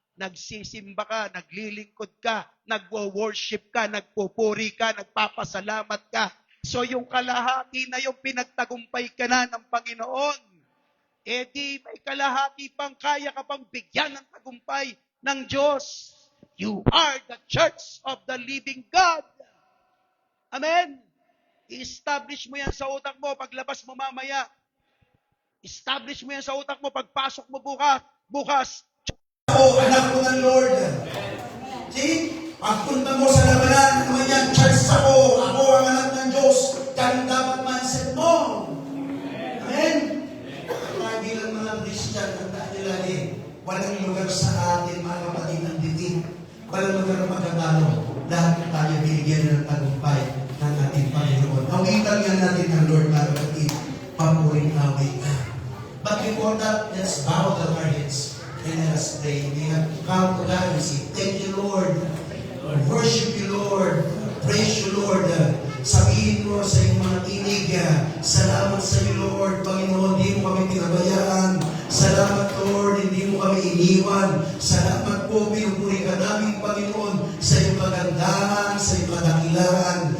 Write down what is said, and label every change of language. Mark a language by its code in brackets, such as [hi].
[tl] Nagsisimba ka, naglilingkod ka, nagwo-worship ka, nagpupuri ka, nagpapasalamat ka. So yung kalahati na yung pinagtagumpay ka na ng Panginoon, di may kalahati pang kaya ka pang bigyan ng tagumpay ng Diyos. [en] You are the church of the living God. [tl] Amen? I-establish mo yan sa utak mo paglabas mo mamaya. Establish mo yan sa utak mo pagpasok mo bukas. Ako, anak ko ng Lord. See? Pagpunta mo sa labanan, naman yan, church ako ang anak ng Diyos. Ganun dapat mindset mo. Amen? Kaya bilang mga Christian, ang nila walang lugar sa atin, mga kapatid ng ditin. Walang lugar na magkatalo. Lahat tayo binigyan ng tagumpay ng ating Panginoon. Awitan yan natin ang Lord, mga kapatid. Papuring awit na. [en] But before that, let's bow the our heads. And let us pray. We have to come to God and say, thank you, Lord. Worship you, Lord. Praise you, Lord. [tl] Sabihin mo sa iyong mga tinig, salamat sa iyo, Lord. Panginoon, hindi mo kami pinabayaan. Salamat, Lord, hindi mo kami iniwan. Salamat po, pinupuri ka namin, Panginoon, sa iyong kagandahan, sa iyong kadakilaan.